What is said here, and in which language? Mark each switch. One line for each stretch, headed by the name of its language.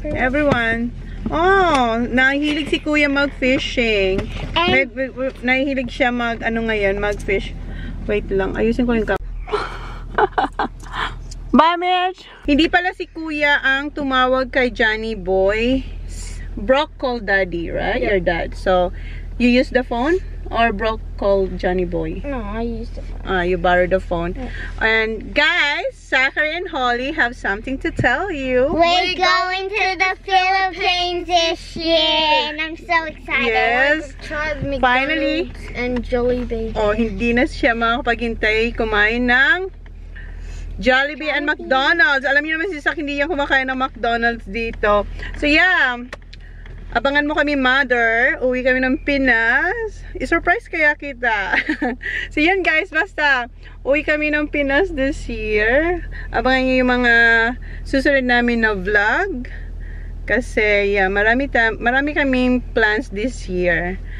Filipino: Everyone. Oh, nahihilig si Kuya mag-fishing. Nahihilig siya mag-fish. Wait lang, ayusin ko yung Bye, Mitch! Hindi pala si Kuya ang tumawag kay Johnny Boy.
English: Brock called Daddy, right? Your dad. So, you use the phone? Or Brock called Johnny Boy? No, I used the phone. You borrowed the phone. Yeah. And guys, Zachary and Holly have something to tell you. We're going to the Philippines this year, and I'm so excited. Yes. Try McDonald's Finally. And Jollibee.
Filipino: Oh, hindi na siya makapaghintay kumain ng Jollibee and McDonald's. Alam niyo naman si Sak, hindi yan kumakain ng McDonald's dito. So yeah, abangan mo kami, mother. Uwi kami ng Pinas. I-surprise kaya kita. So yan guys, basta uwi kami ng Pinas this year. Abangan niyo yung mga susunod namin na vlog. Kasi yeah, marami kaming plans this year.